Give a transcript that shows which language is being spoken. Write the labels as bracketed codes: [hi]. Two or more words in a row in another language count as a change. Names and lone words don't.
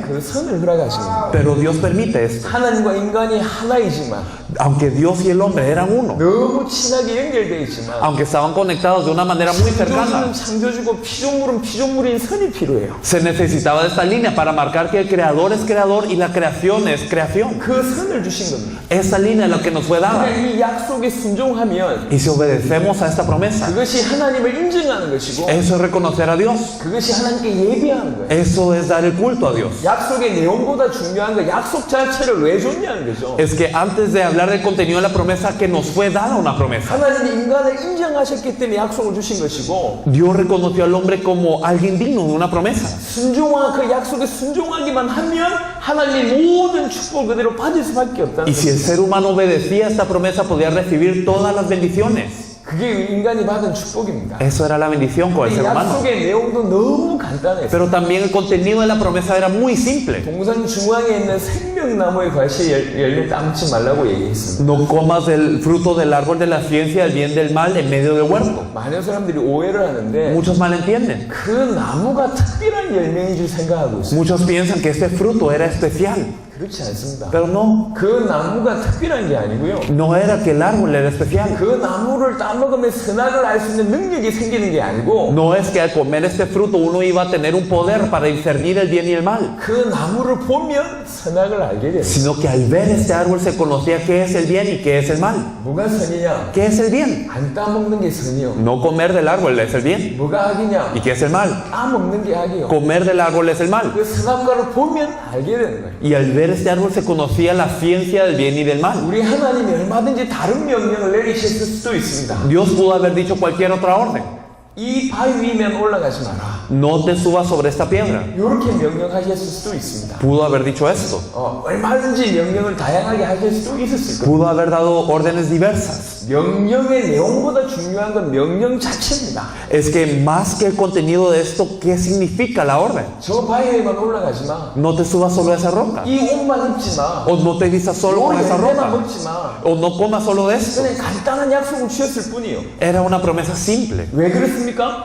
[ko] 그 선을 허락하신 겁니다. [es] pero Dios permite esto. [ko] 하나님과 인간이 하나이지만 [es] Aunque Dios y el hombre eran uno, [ko] 너무 친하게 연결되어 있지만 [es] aunque estaban conectados de una manera muy cercana, [ko] 창조주는 창조주고 피조물은 피조물인 선이 필요해요. [es] se necesitaba de esta línea para marcar que el creador es creador y la creación es creación. [ko] 그 선을 주신 겁니다. [es] Esta línea es la que nos fue dada. [ko] 그러니까 이 약속에 순종하면 [es] Y si obedecemos a esta promesa, [ko] 그것이 하나님을 인정하는 것이고 [es] eso es reconocer a Dios. [ko] 그것이 하나님께 예배하는 거예요. [es] Eso es dar el culto a Dios. [ko] 약속의 내용보다 중요한 건 약속 자체를 왜 줬냐는 거죠. [es] Es que antes de hablar del contenido de la promesa, que nos fue dada una promesa. [ko] 하나님이 인간을 인정하셨기 때문에 약속을 주신 것이고 [es] Dios reconoció al hombre como alguien digno de una promesa. [ko] 그 약속에 순종하기만 하면 하나님의 모든 축복을 그대로 받을 수밖에 없다는 [es] Y si el [ko] 거죠. [es] ser humano obedecía a esta promesa, podía recibir todas las bendiciones. [ko] 그게 인간이 받은 축복입니다. [es] Eso era la bendición con el [ko] 이 [es] ser humano. [ko] 약속의 내용도 너무 간단해요. [es] Pero también el contenido de la promesa era muy simple. [ko] 동산 중앙에 있는 생명나무의 과실에 열매 따먹지 말라고 얘기했습니다. [es] No comas del fruto del árbol de la ciencia, del bien del mal, en medio del huerto. [ko] 많은 사람들이 오해를 하는데 [es] Muchos malentienden. [ko] 그 나무가 특별한 열매인 줄 생각하고 있어요. [es] Muchos piensan que este fruto era especial. [ko] 그렇지 않습니다. [es] Pero no, [ko] 그 나무가 특별한 게 아니고요. [es] no era que el árbol era especial. [ko] 그 나무를 따먹으면 선악을 알 수 있는 능력이 생기는 게 아니고 [es] No es que al comer este fruto uno iba a tener un poder para discernir el bien y el mal, [ko] 그 나무를 보면 선악을 알게 돼요. [es] sino que al ver este árbol se conocía qué es el bien y qué es el mal. [ko] 뭐가 선이냐? [es] ¿Qué es el bien? [ko] 안 따먹는 게 선이요. [es] No comer del árbol es el bien. [ko] 뭐가 악이냐? [es] ¿Y qué es el mal? [ko] 따먹는 게 악이요. [es] Comer del árbol es el mal. [ko] 그 선악과를 보면 알게 되는 거예요. [es] Y al ver este árbol se conocía la ciencia del bien y del mal. [ko] 우리 하나님이 얼마든지 다른 명령을 내리셨을 수도 있습니다. [es] Dios pudo haber dicho cualquier otra orden. [ko] 이 바위 위면 올라가지 마라. [es] no te subas sobre esta piedra. [ko] 이렇게 명령하셨을 수도 있습니다. [es] Pudo haber dicho esto. [ko] 얼마든지 명령을 다양하게 하실 수도 있었을 겁니다. [es] Pudo haber dado órdenes diversas. [ko] 명령의 내용보다 중요한 건 명령 자체입니다. [es] Es que más que el contenido de esto, ¿qué significa la orden? [ko] 저 바위에만 올라가지 마. [es] No te subas sobre esa roca. [ko] 이 옷만 입지 마. [es] O no te vistas solo con esa [ko] 열매만 [es] roca. [ko] 먹지 마. [es] O no comas solo de esto. [ko] 그냥 간단한 약속을 주셨을 뿐이요. [es] Era una promesa simple. [ko] 왜 그렇습니까?